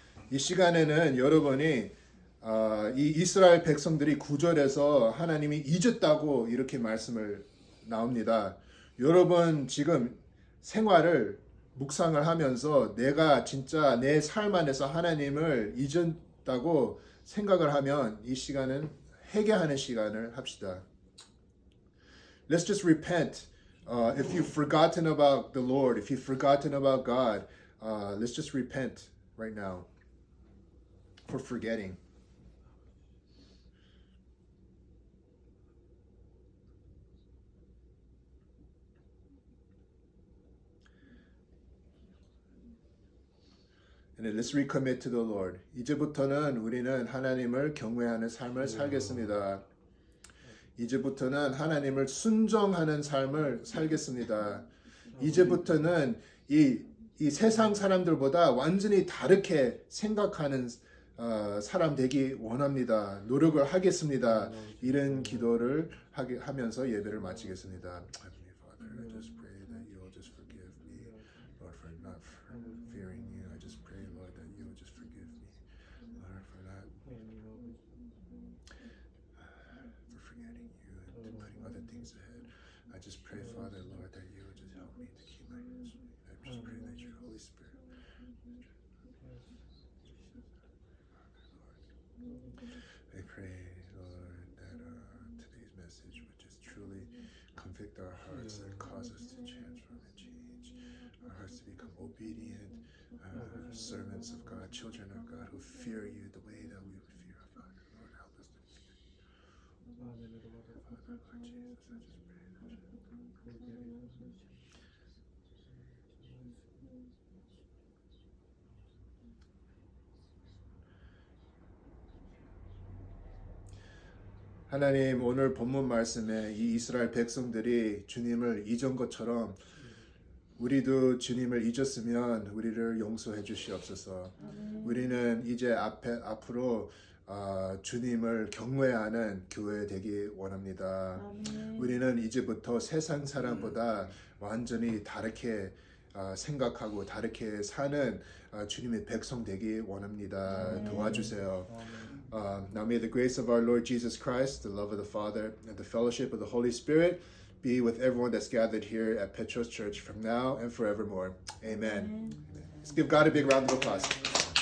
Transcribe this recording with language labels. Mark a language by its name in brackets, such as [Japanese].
[Korean] 이 시간에는 여러분이 이 이스라엘 백성들이 9절에서 하나님이 잊었다고 이렇게 말씀을 나옵니다. 여러분 지금 생활을 묵상을 하면서 내가 진짜 내 삶 안에서 하나님을 잊었다고 생각을 하면 이 시간은 회개하는 시간을 합시다. [English] Let's just repent. If you've forgotten about the Lord, if you've forgotten about God, let's just repent right now for forgetting. And then let's recommit to the Lord. [Korean] 이제부터는 우리는 하나님을 경외하는 삶을 살겠습니다. 이제부터는 하나님을 순종하는 삶을 살겠습니다. 이제부터는 이 세상 사람들보다 완전히 다르게 생각하는 사람 되기 원합니다. 노력을 하겠습니다. 이런 기도를 하면서 예배를 마치겠습니다. [English] Heavenly Father, I just pray that you will just forgive me, Lord, for not fearing you. I just pray, Lord, that you will just forgive me, Lord, for not for forgetting you and putting other things ahead. I just pray, Father, Lord, that you will just help me to keep my hands. I just pray that your Holy Spirit. I pray, Lord, that today's message would just truly convict our hearts and cause us to transform and change. Our hearts to become obedient servants of God, children of God who fear you the way that we would fear our Father. Lord, help us to fear you. Father, Lord Jesus, I just pray that [Korean] 하나님, 오늘 본문 말씀에 이 이스라엘 백성들이 주님을 잊은 것처럼 우리도 주님을 잊었으면 우리를 용서해 주시옵소서. 우리는 이제 앞으로 주님을 경외하는 교회 되기 원합니다. 우리는 이제부터 세상 사람보다 완전히 다르게 생각하고 다르게 사는 주님의 백성 되기 원합니다. 도와주세요. [English] Now may the grace of our Lord Jesus Christ, the love of the Father, and the fellowship of the Holy Spirit be with everyone that's gathered here at Petros Church from now and forevermore. Amen. Let's give God a big round of applause.